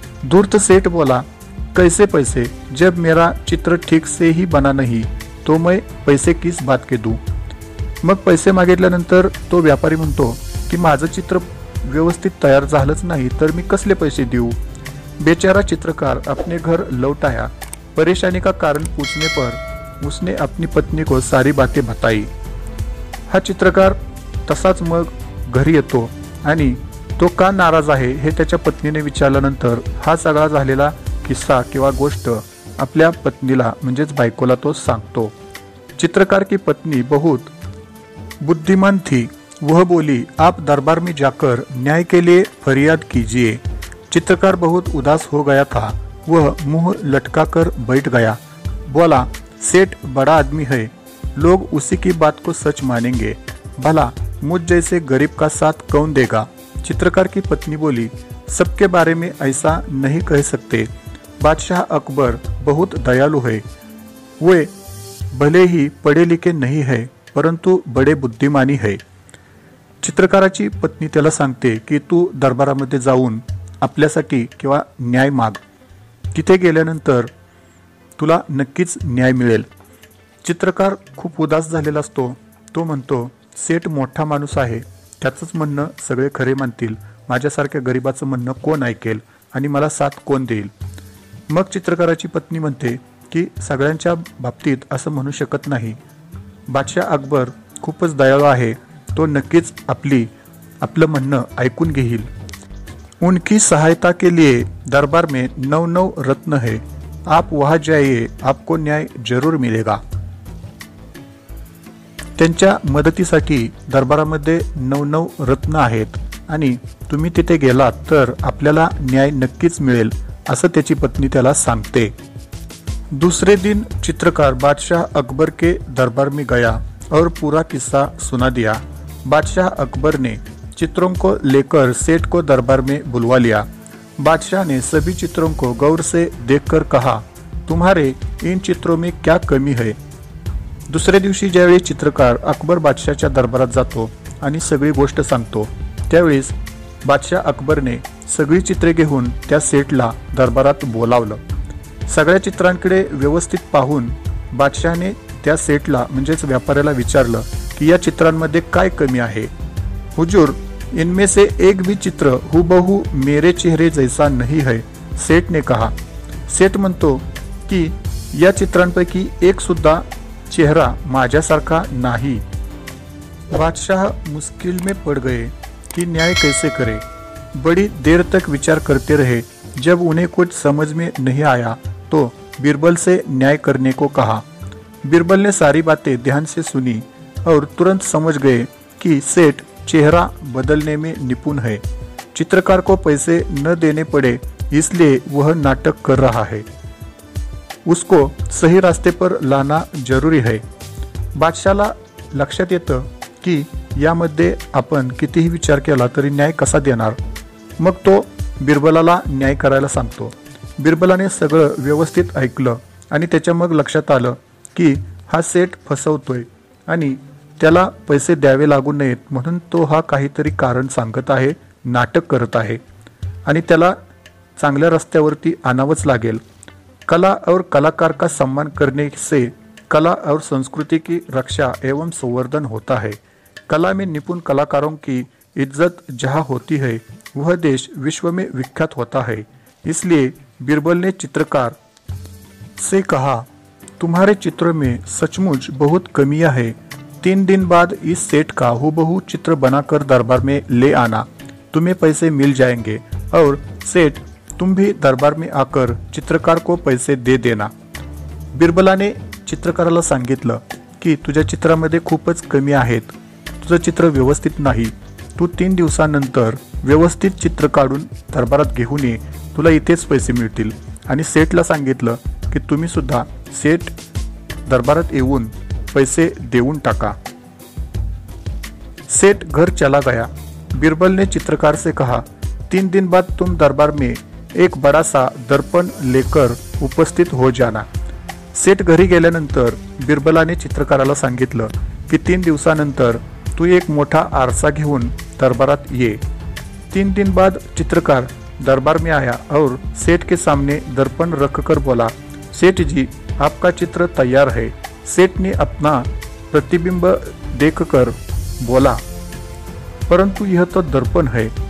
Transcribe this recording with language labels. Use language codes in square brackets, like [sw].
[hi] धूर्त सेठ बोला, कैसे पैसे, जब मेरा चित्र ठीक से ही बना नहीं तो मैं पैसे किस बात के दूं। [mr] मग पैसे मागितल्यानंतर तो व्यापारी म्हणतो की माझं चित्र व्यवस्थित तयार झालंच नाही तर मी कसले पैसे देऊ। [hi] बेचारा चित्रकार अपने घर लौट आया। परेशानी का कारण पूछने पर उसने अपनी पत्नी को सारी बातें बताई। [mr] हा चित्रकार तसाच मग घरी येतो आणि तो का नाराज आहे हे त्याच्या पत्नीने विचारल्यानंतर हा सगळा झालेला किस्सा किंवा गोष्ट आपल्या पत्नीला म्हणजेच बायकोला तो सांगतो। [hi] चित्रकार की पत्नी बहुत बुद्धिमान थी। वह बोली, आप दरबार में जाकर न्याय के लिए फरियाद कीजिए। चित्रकार बहुत उदास हो गया था। वह मुंह लटका कर बैठ गया। बोला, सेठ बड़ा आदमी है, लोग उसी की बात को सच मानेंगे। भला मुझ जैसे गरीब का साथ कौन देगा। चित्रकार की पत्नी बोली, सबके बारे में ऐसा नहीं कह सकते। बादशाह अकबर बहुत दयालु है। वे भले ही पढ़े लिखे नहीं है परंतु बड़े बुद्धिमानी है। [mr] चित्रकाराची पत्नी त्याला सांगते की तू दरबारामध्ये जाऊन आपल्यासाठी किंवा न्याय माग, तिथे गेल्यानंतर तुला नक्कीच न्याय मिळेल. चित्रकार खूप उदास झालेला असतो. तो म्हणतो, सेठ मोठा माणूस आहे, त्याचंच म्हणणं सगळे खरे मानतील, माझ्यासारख्या गरिबाचं म्हणणं कोण ऐकेल आणि मला साथ कोण देईल. मग चित्रकाराची पत्नी म्हणते की सगळ्यांच्या बाबतीत असं म्हणू शकत नाही. बादशाह अकबर खूपच दयाळू आहे, तो नक्कीच आपलं म्हणणं ऐकून घेईल. [hi] उनकी सहायता के लिए दरबार में 9 रत्न है, आप वहां जाइए, आपको न्याय जरूर मिलेगा. [mr] त्यांच्या मदतीसाठी दरबारामध्ये 9 रत्न आहेत आणि तुम्ही तिथे गेलात तर आपल्याला न्याय नक्कीच मिळेल, असं त्याची पत्नी त्याला सांगते. [hi] दूसरे दिन चित्रकार बादशाह अकबर के दरबार में गया और पूरा किस्सा सुना दिया. बादशाह अकबर ने चित्रों को लेकर सेठ को दरबार में बुलवा लिया. बादशाह ने सभी चित्रों को गौर से देखकर कहा, तुम्हारे इन चित्रों में क्या कमी है. [mr] दुसऱ्या दिवशी ज्यावेळी चित्रकार अकबर बादशाहच्या दरबारात जातो आणि सगळी गोष्ट सांगतो, त्यावेळेस बादशाह अकबरने सगळी चित्रे घेऊन त्या सेठला दरबारात बोलावलं. सगळ्या चित्रांकडे व्यवस्थित पाहून बादशाहने त्या सेठला म्हणजेच व्यापाऱ्याला विचारलं की या चित्रांमध्ये काय कमी आहे. [hi] हुजूर, इनमें से एक भी चित्र हुबहू मेरे चेहरे जैसा नहीं है, सेठ ने कहा. [mr] सेठ म्हणतो की या चित्रांपैकी एक सुद्धा चेहरा माझ्यासारखा नाही. [hi] बादशाह मुश्किल में पड़ गए कि न्याय कैसे करे. बड़ी देर तक विचार करते रहे. जब उन्हें कुछ समझ में नहीं आया तो बीरबल से न्याय करने को कहा. बीरबल ने सारी बातें ध्यान से सुनी और तुरंत समझ गए कि सेठ चेहरा बदलने में निपुण है. चित्रकार को पैसे न देने पड़े इसलिए वह नाटक कर रहा है, उसको सही रास्ते पर लाना जरूरी है. [mr] बादशाला लक्षात येतं की यामध्ये आपण कितीही विचार केला तरी न्याय कसा देणार. मग तो बिरबलाला न्याय करायला सांगतो. बिरबलाने सगळं व्यवस्थित ऐकलं आणि त्याच्या मग लक्षात आलं की हा सेठ फसवतोय आणि त्याला पैसे द्यावे लागू नयेत म्हणून तो हा काहीतरी कारण सांगत आहे, नाटक करत आहे आणि त्याला चांगल्या रस्त्यावरती आणावंच लागेल. [hi] कला और कलाकार का सम्मान करने से कला और संस्कृति की रक्षा एवं संवर्धन होता है. कला में निपुण कलाकारों की इज्जत जहाँ होती है वह देश विश्व में विख्यात होता है. इसलिए बीरबल ने चित्रकार से कहा, तुम्हारे चित्र में सचमुच बहुत कमियां है. 3 दिन बाद इस सेठ का हूबहू चित्र बनाकर दरबार में ले आना, तुम्हें पैसे मिल जाएंगे और सेठ तुम भी दरबार में आकर चित्रकार को पैसे दे देना. [mr] बिरबलाने चित्रकाराला सांगितलं की तुझ्या चित्रामध्ये खूपच कमी आहेत, तुझं चित्र व्यवस्थित नाही, तू 3 दिवसानंतर व्यवस्थित चित्र काढून दरबारात घेऊन ये, तुला इथेच पैसे मिळतील. आणि सेठला सांगितलं की तुम्ही सुद्धा सेठ दरबारात येऊन पैसे देऊन टाका. [hi] सेठ घर चला गया. बीरबल ने चित्रकार से कहा, 3 दिन बाद तुम दरबार में एक बड़ा सा दर्पण लेकर उपस्थित हो जाना. [mr] सेठ घरी गेल्यानंतर बिरबलाने चित्रकाराला सांगितलं की 3 दिवसानंतर तू एक मोठा आरसा घेऊन दरबारात ये. [hi] 3 दिन बाद चित्रकार दरबार में आया और सेठ के सामने दर्पण रखकर बोला, सेठ जी आपका चित्र तैयार है. सेठ ने अपना प्रतिबिंब देखकर बोला, परंतु यह तो दर्पण है.